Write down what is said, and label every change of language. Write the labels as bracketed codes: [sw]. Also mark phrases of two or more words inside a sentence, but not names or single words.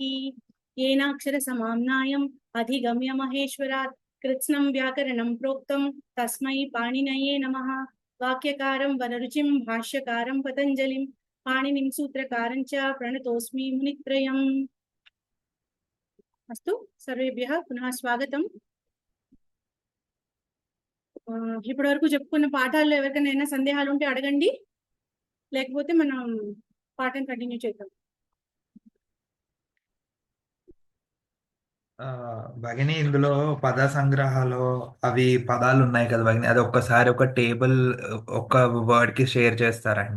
[sa] येनाक्षरसमाम्नायम् अधिगम्य महेश्वरात् कृत्स्नं व्याकरणं प्रोक्तं तस्मै पाणिनये नमः। वाक्यकारं वनरुचिं भाष्यकारं पतञ्जलिं पाणिनिं सूत्रकारं च प्रणतोऽस्मि मुनित्रयम्। अस्तु, सर्वेभ्यः पुनः स्वागतं। [te] ఇప్పటి వరకు చెప్పుకున్న పాఠాల్లో ఎవరికైనా ఏమైనా సందేహాలు ఉంటే అడగండి, లేకపోతే మనం పాఠం కంటిన్యూ చేద్దాం. భగిని, ఇందులో పద సంగ్రహాలు అవి పదాలు ఉన్నాయి కదా భగిని, అది ఒక్కసారి ఒక టేబుల్ ఒక వర్డ్ కి షేర్ చేస్తారండి?